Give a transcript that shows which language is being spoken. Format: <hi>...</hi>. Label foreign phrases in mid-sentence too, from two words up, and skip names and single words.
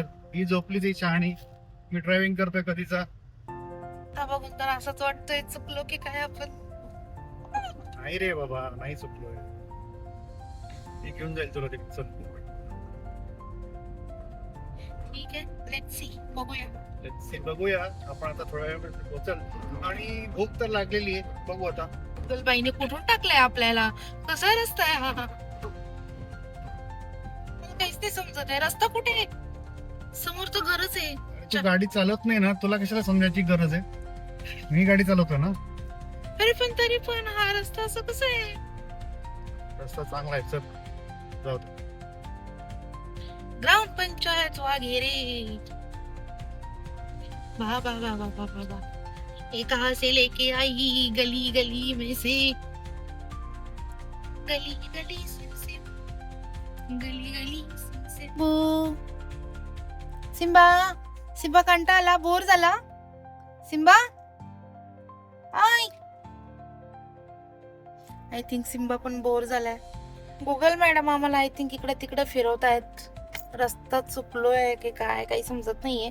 <mr>ही झोपली ती शहाणी, मी ड्रायव्हिंग करतोय कधीचा. आता बघून तर असंच वाटतंय चुकलो की काय आपण. नाही रे बाबा, नाही चुकलोय. मी घेऊन जाईल तुला तिकडे. चल ठीक आहे,</mr> <en>let's see.</en> <mr>बघूया.</mr> <en>Let's see,</en> <mr>बघूया. आपण आता थोड्या वेळ पोहोचल आणि भूक तर लागलेली आहे. बघू आता. बाईने कुठून टाकलंय आपल्याला. कसा रस्ता आहे हा. मला काहीच नाही समजत आहे. रस्ता कुठे आहे. समोर तर घरच आहे. तू गाडी चालवत नाही ना, तुला कशाला समजायची गरज आहे? मी गाडी चालवतो ना. तरी पण हा रस्ता असं कसं आहे. रस्ता चांगला आहे. चल जाऊ दे. ग्राम पंचायत वाघेरे. वाह वाह वाह वाह वाह वाह.</mr> <hi>ये कहाँ से लेके आई गली गली में से. गली गली से गली गली से.</hi> <mr>सिम्बा सिम्बा कंटाळला, बोर झाला. सिम्बा</mr> <en>I think</en> <mr>सिम्बा पण बोर झालाय. गुगल मॅडम आम्हाला</mr> <en>I think</en> <mr>इकडे तिकडे फिरवतायत. रस्ता चुकलोय की काय काही समजत नाहीये.</mr>